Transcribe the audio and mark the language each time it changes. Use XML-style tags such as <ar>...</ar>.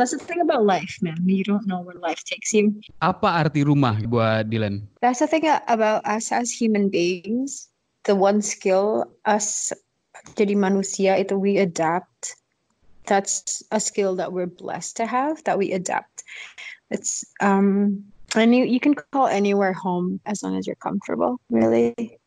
<en>That's the thing about life, man. You don't know where life takes you.</en> <id>Apa arti rumah buat Dylan?</id> <en>That's the thing about us as human beings. The one skill us</en> <id>jadi manusia itu</id> <en>we adapt. That's a skill that we're blessed to have, that we adapt. It's and you can call anywhere home as long as you're comfortable, really.</en>